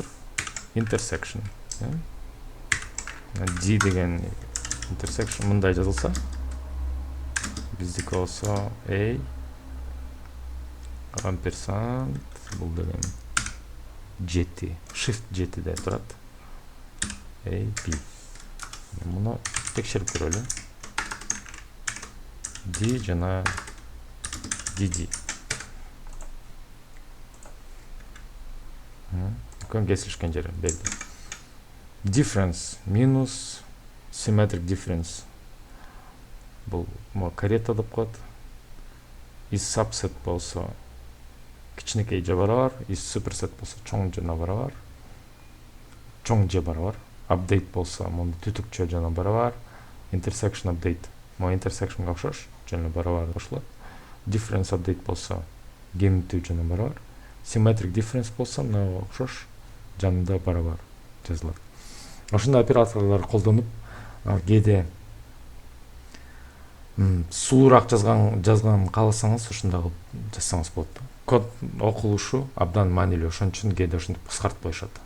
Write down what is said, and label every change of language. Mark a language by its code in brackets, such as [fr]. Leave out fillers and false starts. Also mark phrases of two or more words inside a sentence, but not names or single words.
[ky] Intersection. D деген intersection мындай жазылса, биздики болсо A амперсант бул деген жети, shift жетиде турат. A, B. Муну текшерип көрөлү. D жана DD. Көн кесилишкен жери белги. [en] Difference минус symmetric difference. [ky] Бул карета деп коет. [en] Is subset [ky] болсо кичинекей же барабар, [en] is superset [ky] болсо чоң жана барабар. Чоң же барабар. Update болсо мунда түтүкчө жана барабар. [en] Intersection update. [ky] Intersectionга окшош жана барабар кошулат. [en] Difference update [ky] болсо кемитүү жана барабар. [en] Symmetric difference [ky] болсо мына окшош жанында барабар жазылат. Ошондой операторлор колдонуп, кээде суураак жазган кааласаңыз ушундай кылып жазсаңыз болот. Код окулушу абдан маанилүү, ошон үчүн кээде ушинтип кыскартып коюшат.